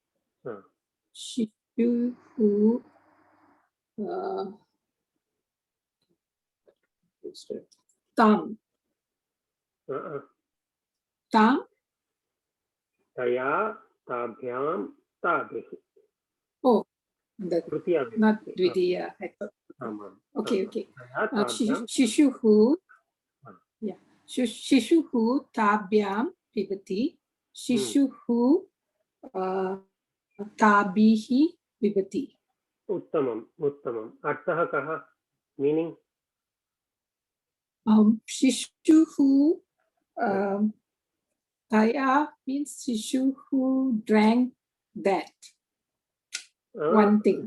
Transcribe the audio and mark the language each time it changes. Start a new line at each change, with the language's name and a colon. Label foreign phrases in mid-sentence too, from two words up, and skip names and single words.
Sanskrit: शिशुः ताम्. Tam. तया, ताभ्याम्, ताभिः.
English: Oh, not Dvidiya.
Sanskrit: Okay. Shishuhu.
English: Yeah.
Sanskrit: शिशुः ताभ्याम् पिबति. शिशुः ताभिः पिबति. उत्तमम्। अर्थः कः?
English: Meaning?
Sanskrit: शिशुः तया
English: means Shishuhu drank that. One thing.